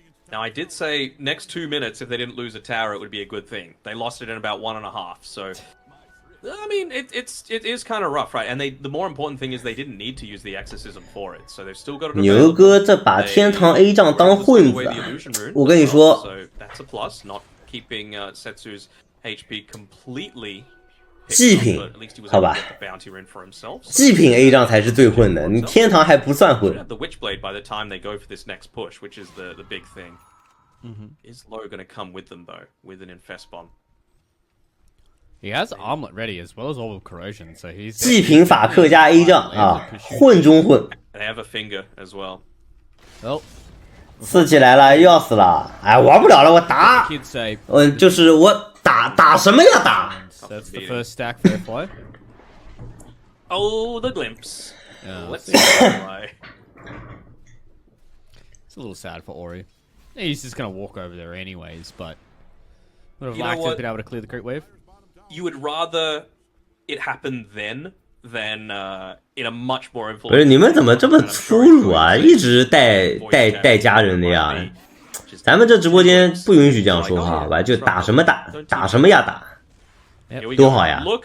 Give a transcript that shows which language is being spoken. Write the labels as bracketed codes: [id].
[en] Now I did say next 2 minutes if they didn't lose a tower it would be a good thing. They lost it in about 1.5, so I mean it is kind of rough, right? And the more important thing is they didn't need to use the exorcism for it, so they've still got it. [zh] 牛哥这把天堂 A 仗当混子，我跟你说。 [en] So that's a plus, not keeping Setsu's HP completely. [zh] 祭品，好吧，祭品 A 仗才是最混的，你天堂还不算混。 [en] The Witchblade by the time they go for this next push, which is the big thing, is Low going to come with them though, with an infest bomb? He has armlet ready as well as orb of corrosion, so he's. [zh] 祭品法克加 A 仗啊，混中混。 [en] They have a finger as well. Oh. [zh] 刺起来了，又要死了，哎，玩不了了，我打，就是我打什么呀打？ [en] That's the first stack for FY. Oh, the glimpse. Let's see why. It's a little sad for Ori. He's just gonna walk over there anyways, but would have liked to have been able to clear the creep wave. You would rather it happen then than in a much more influential. [zh] 不是你们怎么这么粗鲁啊？一直带家人的呀？咱们这直播间不允许这样说话，好吧？就打什么打什么呀打。多好呀！